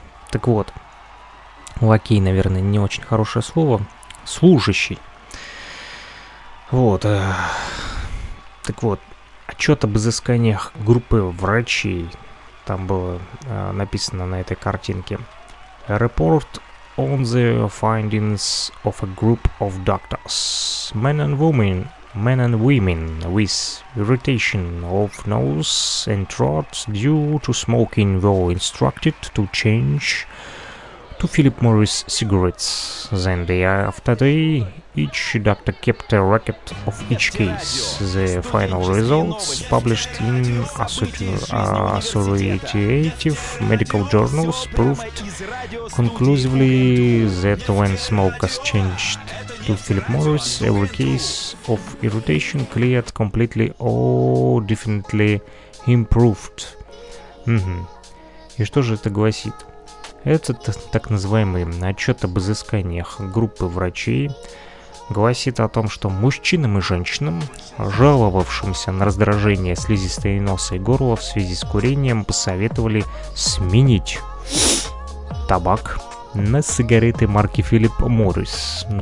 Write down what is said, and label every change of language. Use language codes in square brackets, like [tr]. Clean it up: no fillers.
[ru] Так вот, лакей, наверное, не очень хорошее слово. Служащий. Вот. Так вот, отчет об изысканиях группы врачей. Там было написано на этой картинке. [en] A report on the findings of a group of doctors. Men and women with irritation of nose and throat due to smoking were instructed to change to Philip Morris cigarettes. Then day after day, each doctor kept a record of each case. The final results, published in authoritative medical journals, proved conclusively that when smokers changed to Philip Morris, every case of irritation cleared completely or definitely improved. [ru] Mm-hmm. И что же это гласит? Этот так называемый отчет об изысканиях группы врачей гласит о том, что мужчинам и женщинам, жаловавшимся на раздражение слизистой носа и горла в связи с курением, посоветовали сменить табак на сигареты марки Philip Morris.